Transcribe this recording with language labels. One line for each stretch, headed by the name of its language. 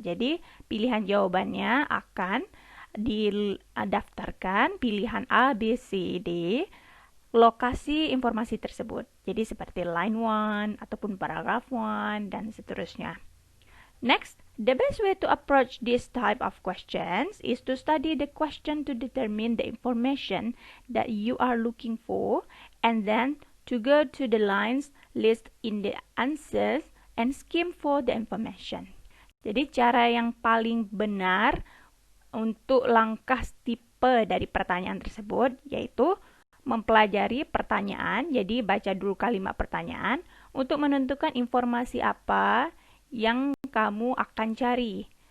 Indonesian: Jadi pilihan jawabannya akan didaftarkan pilihan A, B, C, D, lokasi informasi tersebut. Jadi seperti line 1 ataupun paragraph 1 dan seterusnya.
English: Next, the best way to approach this type of questions is to study the question to determine the information that you are looking for, and then to go to the lines list in the answers and skim for the information.
Indonesian: Jadi cara yang paling benar untuk langkah tipe dari pertanyaan tersebut yaitu mempelajari pertanyaan, jadi baca dulu kalimat pertanyaan untuk menentukan informasi apa yang kamu akan cari.